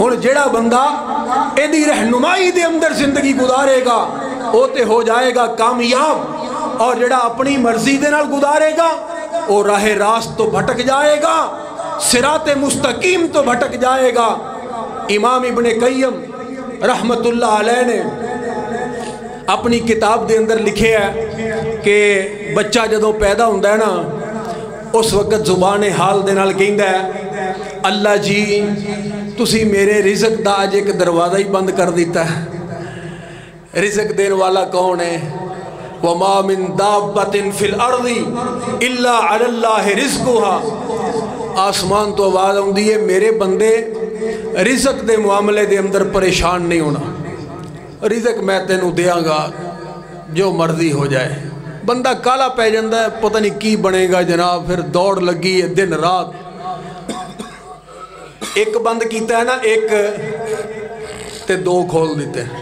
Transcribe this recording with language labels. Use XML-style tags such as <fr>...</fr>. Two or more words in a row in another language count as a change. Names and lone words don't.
<pa>ہن جیڑا بندہ ایدی رہنمائی دے اندر زندگی گزارے گا وہ تے ہو جائے گا کامیاب، اور جڑا اپنی مرضی دے نال گزارے گا وہ راہ راست تو بھٹک جائے گا، صراط مستقیم تو بھٹک جائے گا۔ امام ابن قیم</pa> <ar>رحمت اللہ علیہ</ar> <pa>نے اپنی کتاب دے اندر لکھے ہے کہ بچہ جدوں پیدا ہوندہ ہے نا اس وقت زبان حال دے نال کہندہ ہے اللہ جی تسی میرے رزق دا آج ایک دروازہ ہی بند کر دیتا ہے۔ رزق دین والا کون ہے؟</pa> <ar>وَمَا مِن دَابَّةٍ فِي الْأَرْضِ إِلَّا عَلَى اللَّهِ رِزْقُهَا۔</ar> <pa>آسمان تو آواز ہوندی ہے میرے بندے رزق دے معاملے دے اندر پریشان نہیں ہونا، رزق میں تینوں دیاں گا جو مرضی ہو جائے۔ بندہ کالا پہ جاندہ ہے پتہ نہیں کی بنے گا جناب، پھر دوڑ لگی ہے دن رات، ایک بند کیتا ہے نا ایک تے دو کھول دیتے ہیں.</pa>